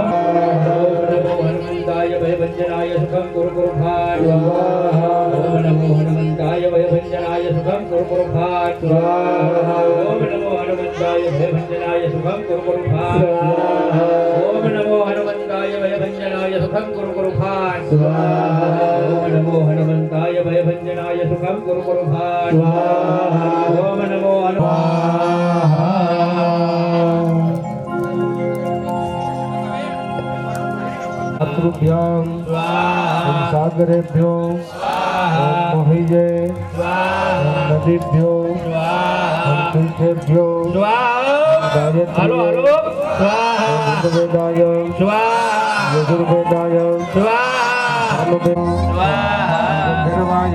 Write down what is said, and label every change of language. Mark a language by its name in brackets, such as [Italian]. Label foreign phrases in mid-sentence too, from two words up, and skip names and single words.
[Sanskrit] નમો હનુમંતાય ભયભંજનાય સુખમ ગુરુ ગુરુ ફાટ ઓમ નમો હનુમંતાય ભયભંજનાય સુખમ ગુરુ ગુરુ ફાટ ઓમ નમો હનુમંતાય ભયભંજનાય સુખમ ગુરુ ગુરુ ફાટ ઓમ નમો હનુમંતાય ભયભંજનાય સુખમ ગુરુ ગુરુ ફાટ ઓમ નમો હનુમંતાય ભયભંજનાય સુખમ ગુરુ ગુરુ ફાટ ઓમ નમો मातृभ्यां सागरेभ्यो महिजे नदीभ्यो तीर्थेभ्यो गायत्री वेदाय यजुर्वेदाय गंधर्वाय